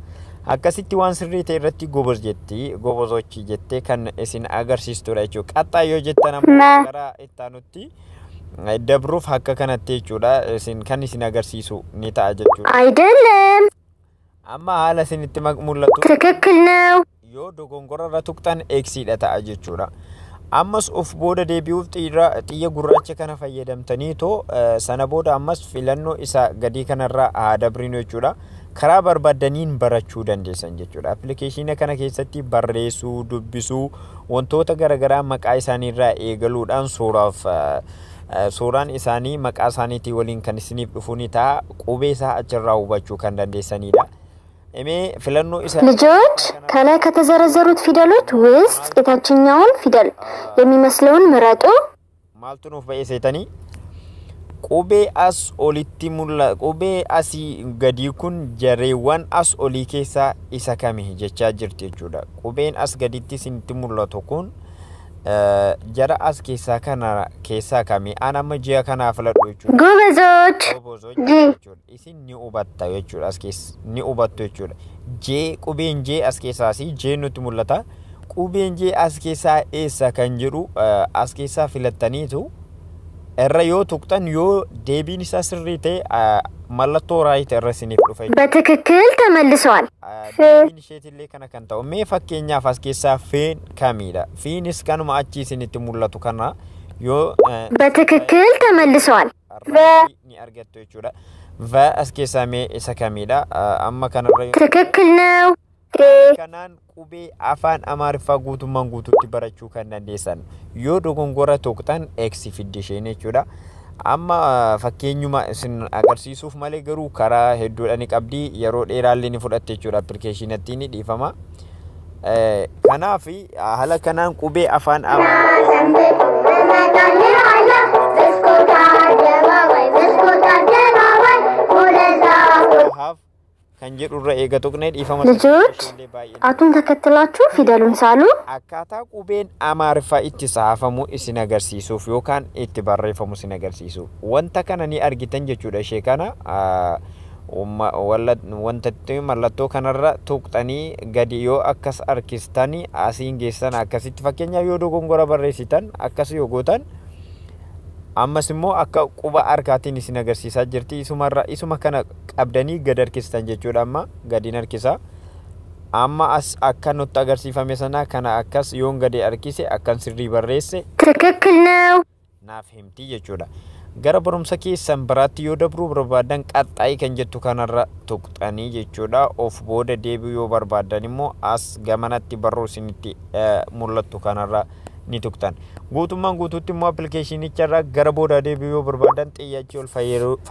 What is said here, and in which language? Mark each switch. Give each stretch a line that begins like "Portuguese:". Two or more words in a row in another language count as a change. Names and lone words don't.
Oromo: Akkasitti waan sirrii ta'e irratti gobozochi jettee kan isin agarsiistudha jechuudha. Qaxxaa yoo jettan ammoo gara ittaanutti dabruuf akka kanatti jechuudha isin kan isin agarsiisu ni ta'a jechuudha.
Amharic: አይደለም
Oromo: Amma haala isinitti mul'atu
Amharic: ትክክል ነው
Oromo: yoo dogongorarra tuqxan eksiidha ta'a jechuudha. Ammas of booda deebi'uuf xiyya gurraacha kana fayyadamtanii sana booda ammas filannoo isa gadii kanarraa dabrinu jechuudha. Karaa barbaadaniin barachuu dandeessan jechuudha. Appilikeeshina kana keessatti barreessuu, dubbisuu, wantoota garaagaraa maqaa isaaniirraa eegaluudhaan suuraan isaanii maqaa isaaniitii waliin kan isiniif dhufu ni ta'a. Qubee isaa achirraa hubachuu kan dandeessanidha.
Amharic: ልጆች ከላይ ከተዘረዘሩት ፊደሎች ውስጥ የታችኛውን ፊደል የሚመስለውን ምረጡ።
Oromo: maaltu nuuf ba'eessitanii qubee as olitti mul'atu qubee asii gadii kun jareewwan as olii keessaa isa kami jechaa jirti jechuudha. Qubeen as gaditti isinitti mul'atu kun jara as keessaa kami ana amma ji'a kanaa filadhu jechuudha.
Amharic: ጎበዞች
Oromo: isin ni hubatta jechuudha. As keessa ni hubattu jechuudha. Jee qubeen jee as keessaasi jee nutti mul'ata. Qubeen jee as keessaa eessa kan jedhu as keessaa filattaniitu irra yoo tuqxan yoo deebiin isaa sirrii ta'e mallattoo raayit irra isiniif dhufa.
Amharic: በትክክል ተመልሰዋል።
Oromo: deebiin isheetillee kana kan ta'u mee fakkeenyaaf as keessaa feen kamidha? Fiinis kanuma achi isinitti mul'atu kana yoo
Amharic: በትክክል ተመልሰዋል።
Oromo: ni argattu jechuudha. Va as keessaa mee isa kamidha? Amma kanarra
Amharic: ትክክል ነው።
Oromo: kanaan qubee afaan Amaariffaa guutummaan guutuutti barachuu kan dandeessan yoo dogongora tuqxan eksi fiddi isheen jechuudha. Amma fakkeenyuma isin agarsiisuuf malee garuu karaa hedduudha ni qabdi. Yeroo dheeraallee ni fudhatte jechuudha. Appilikeeshinatti ni dhiifama. Kanaaf haala kanaan qubee afaan Amaariffaa kan jedhurra eega tuqnee dhiifama.
Amharic: ልጆች ጣቱን ተከትላችሁ ፊደሉን ሳሉ።
Oromo: Akkaataa qubeen Amaariffaa itti saafamu isin agarsiisuuf yookaan itti barreeffamu isin agarsiisuuf wanta kana ni argitan jechuudha. Ishee kana wantatti mallattoo kanarra tuqxanii gadi yoo akkas harkistanii asiin geessan akkasitti fakkeenyaaf yoo dogongora barreessitan akkas yoo gootan ammas immoo akka quba harkaatiin isin agarsiisaa jirti. Isuma kana qabdanii gad harkistan jechuudha. Amma gadiin harkisa. Amma as akka nutti agarsiifame sana kana akkas yoon gadi harkise akkan sirrii barreesse
Amharic: ትክክል ነው
Oromo: naaf himti jechuudha. Gara barumsa keessan biraatti yoo dabruu barbaadan qaxxaayii kan jettu kanarra tuqxanii jechuudha. Of booda deebi'uu yoo barbaadan immoo as gamanatti barruu isinitti mul'attu kanarra ni tuqtan. Guutummaan guutuutti immoo appilikeeshinicharra gara booda deebi'uu yoo barbaadan xiyyaachii ol fayyadamu.